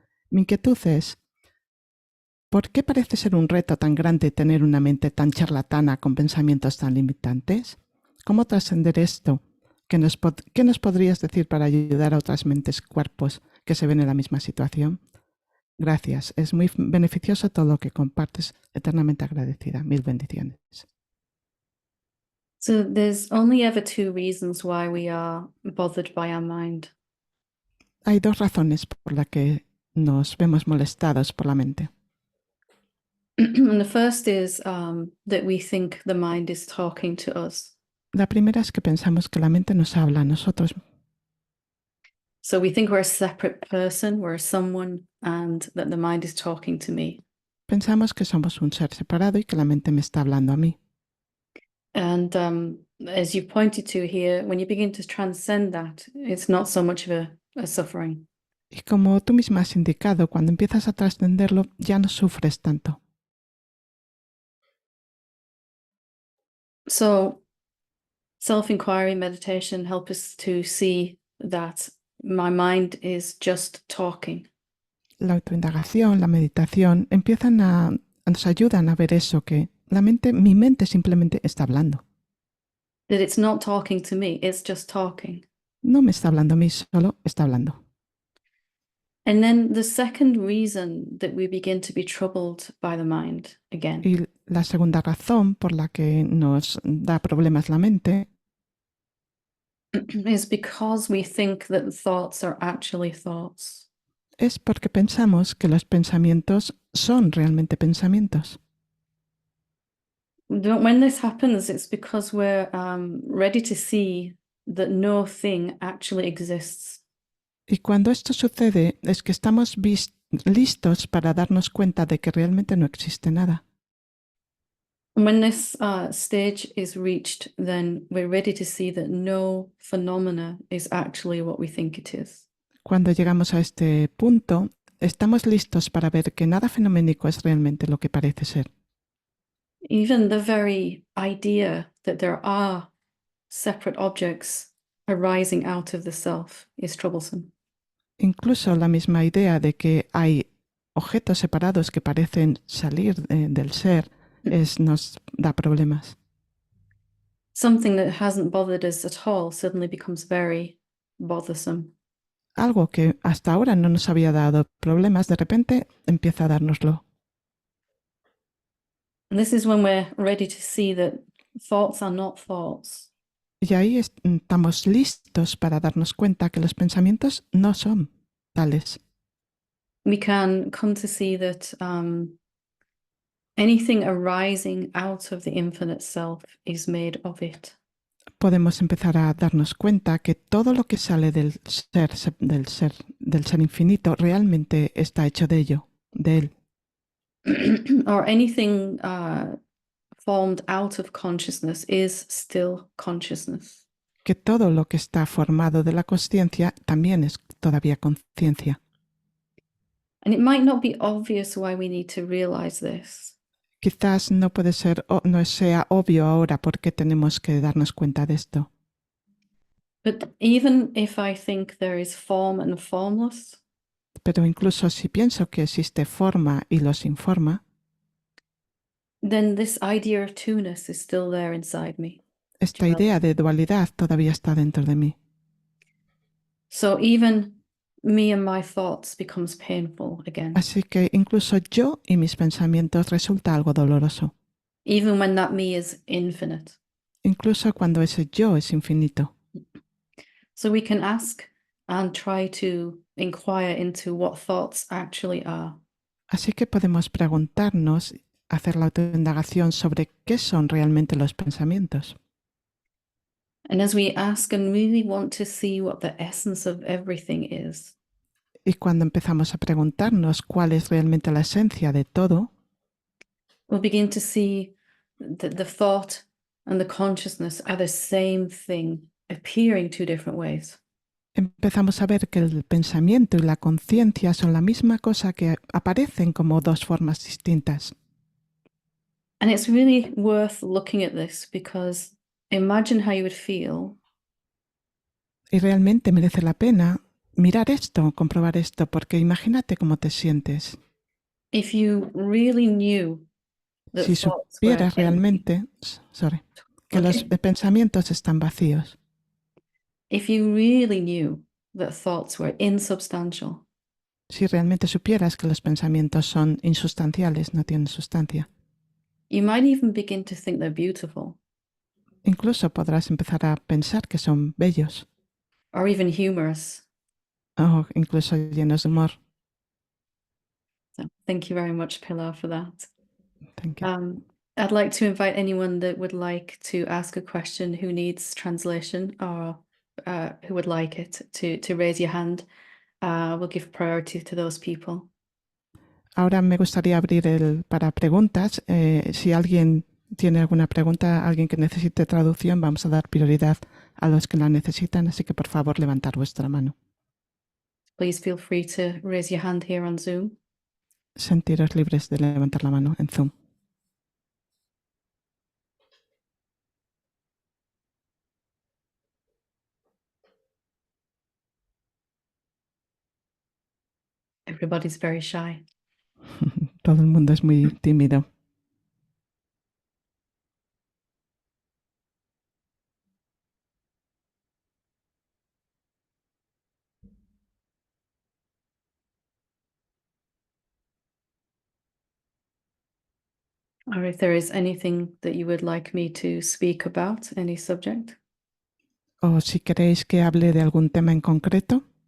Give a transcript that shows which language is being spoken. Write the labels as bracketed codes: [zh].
[es] Mi inquietud es, ¿por qué parece ser un reto tan grande tener una mente tan charlatana con pensamientos tan limitantes? ¿Cómo trascender esto? ¿Qué nos podrías decir para ayudar a otras mentes, cuerpos que se ven en la misma situación? Gracias, es muy beneficioso todo lo que compartes, eternamente agradecida. Mil bendiciones. [en] So there's only ever two reasons why we are bothered by our mind. [es] Hay dos razones por las que nos vemos molestados por la mente. [en] And the first is that we think the mind is talking to us. [es] La primera es que pensamos que la mente nos habla a nosotros. [en] So we think we're a separate person, we're someone, and that the mind is talking to me. [es] Pensamos que somos un ser separado y que la mente me está hablando a mí. [en] And as you pointed to here, when you begin to transcend that, it's not so much of a suffering. [es] Y como tú misma has indicado, cuando empiezas a trascenderlo, ya no sufres tanto. [en] So self-inquiry, meditation help us to see that my mind is just talking. [es] La autoindagación, la meditación, nos ayudan a ver eso, que mi mente simplemente está hablando. [en] That it's not talking to me, it's just talking. [es] No me está hablando a mí, solo está hablando. [en] And then the second reason that we begin to be troubled by the mind again [es] Y la segunda razón por la que nos da problemas la mente [en] is because we think that thoughts are actually thoughts. [es] es porque pensamos que los pensamientos son realmente pensamientos. [en] When this happens, it's because we're ready to see that no thing actually exists. [es] Y cuando esto sucede es que estamos listos para darnos cuenta de que realmente no existe nada. [en] When this stage is reached, then we're ready to see that no phenomena is actually what we think it is. [es] Cuando llegamos a este punto, estamos listos para ver que nada fenoménico es realmente lo que parece ser. [en] Even the very idea that there are separate objects arising out of the self is troublesome. [es] Incluso la misma idea de que hay objetos separados que parecen salir del ser nos da problemas. [en] Something that hasn't bothered us at all suddenly becomes very bothersome. [es] Algo que hasta ahora no nos había dado problemas, de repente empieza a dárnoslo. [en] And this is when we're ready to see that thoughts are not thoughts. [es] Y ahí estamos listos para darnos cuenta que los pensamientos no son tales. [en] We can come to see that anything arising out of the infinite self is made of it. [es] Podemos empezar a darnos cuenta que todo lo que sale del ser infinito realmente está hecho de ello, de él. [en] Or anything formed out of consciousness is still consciousness. [es] Que todo lo que está formado de la consciencia también es todavía conciencia. [en] And it might not be obvious why we need to realize this. [es] Quizás no puede ser, no sea obvio ahora por qué tenemos que darnos cuenta de esto. [en] But even if I think there is form and formless, [es] Pero incluso si pienso que existe forma y lo sin forma, [en] then this idea of two-ness is still there inside me. [es] esta idea de dualidad todavía está dentro de mí. [en] So even me and my thoughts becomes painful again, [es] Así que incluso yo y mis pensamientos resulta algo doloroso, [en] even when that me is infinite. [es] incluso cuando ese yo es infinito. [en] So we can ask and try to inquire into what thoughts actually are. [es] Así que podemos preguntarnos, hacer la autoindagación sobre qué son realmente los pensamientos. [en] And as we ask and really want to see what the essence of everything is, [es] Y cuando empezamos a preguntarnos cuál es realmente la esencia de todo, [en] we'll begin to see that the thought and the consciousness are the same thing, appearing two different ways. [es] empezamos a ver que el pensamiento y la conciencia son la misma cosa que aparecen como dos formas distintas. [en] And it's really worth looking at this because imagine how you would feel [es] Y realmente merece la pena mirar esto, comprobar esto, porque imagínate cómo te sientes. [en] if you really knew that [es] Si [en] thoughts were [es] supieras [en] empty. [es] realmente, que los [en] Okay. [es] pensamientos están vacíos. [en] If you really knew that thoughts were insubstantial, [es] Si realmente supieras que los pensamientos son insustanciales, no tienen sustancia. [en] you might even begin to think they're beautiful [es] Incluso podrás empezar a pensar que son bellos [en] or even humorous. [es] o incluso llenos de humor. [en] So thank you very much, Pilar, for that. Thank you. I'd like to invite anyone that would like to ask a question who needs translation or who would like it to raise your hand. We'll give priority to those people. [es] Ahora me gustaría abrir para preguntas. Si alguien tiene alguna pregunta, alguien que necesite traducción, vamos a dar prioridad a los que la necesitan, así que por favor levantar vuestra mano. [en] Please feel free to raise your hand here on Zoom. [es] Sentiros libres de levantar la mano en Zoom. [en] Everybody's very shy. [es] Todo el mundo es muy tímido. [en] Or if there is anything that you would like me to speak about, any subject. [es] O si queréis que hable de algún tema en concreto.